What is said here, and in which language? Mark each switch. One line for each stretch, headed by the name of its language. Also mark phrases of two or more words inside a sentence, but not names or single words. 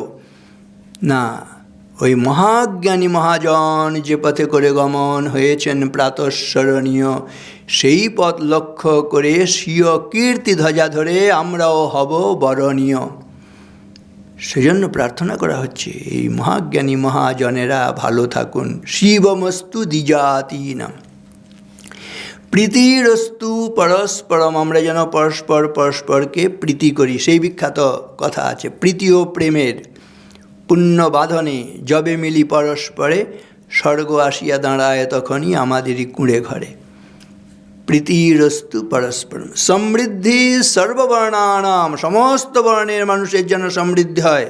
Bangla: না, ওই মহাজ্ঞানী মহাজন যে পথে করে গমন হয়েছেন প্রাতঃস্মরণীয়, সেই পথ লক্ষ্য করে স্বীয় কীর্তি ধ্বজা ধরে আমরাও হব বরণীয়। সেজন্য প্রার্থনা করা হচ্ছে এই মহাজ্ঞানী মহাজনেরা ভালো থাকুন।
Sanskrit: शिवमस्तु द्विजातीनाम् प्रीतिरस्तु परस्परम्,
Bangla: আমরা যেন পরস্পর পরস্পরকে প্রীতি করি। সেই বিখ্যাত কথা আছে, প্রীতি ও প্রেমের পুণ্য বাঁধনে যবে মিলি পরস্পরে, স্বর্গ আসিয়া দাঁড়ায় তখনই আমাদেরই কুঁড়ে ঘরে।
Sanskrit: प्रीतिरस्तु परस्परम् समृद्धि सर्ववर्णानाम्,
Bangla: সমস্ত বর্ণের মানুষের যেন সমৃদ্ধি হয়।